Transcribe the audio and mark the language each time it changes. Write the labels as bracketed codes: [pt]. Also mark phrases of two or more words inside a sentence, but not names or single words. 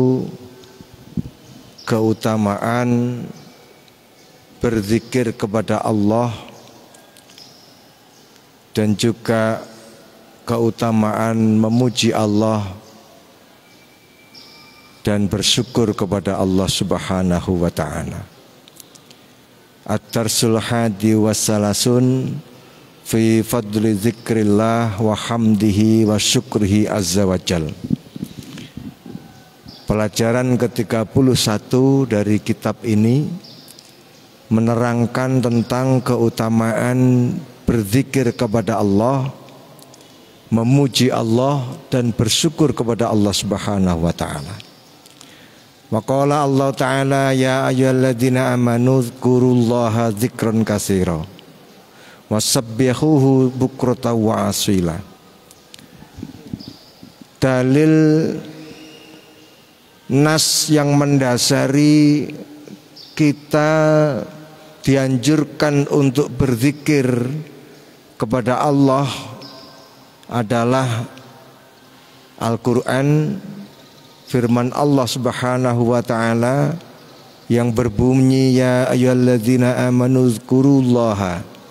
[id] keutamaan berzikir kepada Allah dan juga keutamaan memuji Allah dan bersyukur kepada Allah [ar] سبحانه وتعالى. الدرس الحادي والثلاثون في فضل ذكر الله وحمده وشكره عز وجل. [id] Pelajaran ke-31 dari kitab ini menerangkan tentang keutamaan berzikir kepada Allah, memuji Allah dan bersyukur kepada Allah [ar] سبحانه وتعالى. وقال الله تعالى يا أيها الذين آمنوا اذكروا الله ذكرا كثيرا وسبحوه بكرة وأصيلا. [id] Dalil nas yang mendasari kita dianjurkan untuk berzikir kepada Allah adalah Al-Quran, firman Allah [ar] سبحانه وتعالى [id] yang berbunyi [ar] يا أيها الذين آمنوا اذكروا الله.